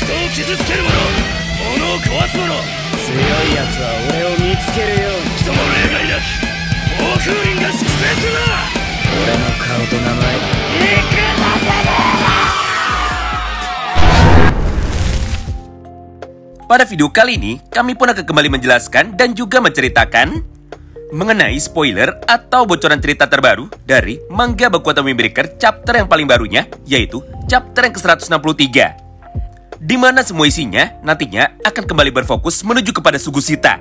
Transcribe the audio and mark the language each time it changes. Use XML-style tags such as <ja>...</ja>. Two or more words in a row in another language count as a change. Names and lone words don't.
<ja>傷つける者、物を壊す者、強い奴は俺を見つけるように。人も例外なき暴風林が粛清するな。俺の顔と名前、いくらでも。</ja> <id>Pada video kali ini, kami pun akan kembali menjelaskan dan juga menceritakan mengenai spoiler atau bocoran cerita terbaru dari manga Boku no Windbreaker chapter yang paling barunya, yaitu chapter yang ke-163. Di mana semua isinya nantinya akan kembali berfokus menuju kepada Sugusita.</id>